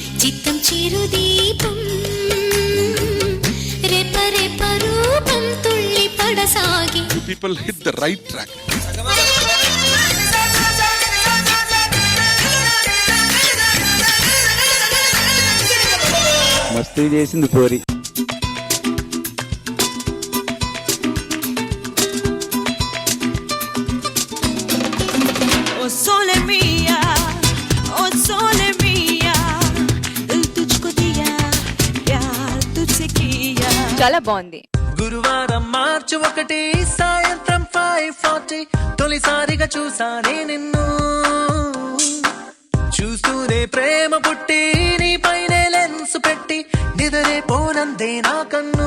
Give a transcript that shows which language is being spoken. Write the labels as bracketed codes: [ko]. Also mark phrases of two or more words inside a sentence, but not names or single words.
[te] చిత్తం చిరుదీపం రెపరెప రూపం తుళ్ళి పడసాగి. [en] People hit the right track. [te] మస్తు చేసింది పోరి. [it] O sole mia, o sole mia, [hi] तुझको दिया प्यार तुझसे किया. [te] చాలా బాగుంది. గురువారం మార్చి 1 సాయంత్రం 5:40 తొలిసారిగా చూసానే నిన్ను చూస్తూనే ప్రేమ పుట్టి నీ పైనే లెన్స్ పెట్టి నిదరే పోనందే నా కన్ను.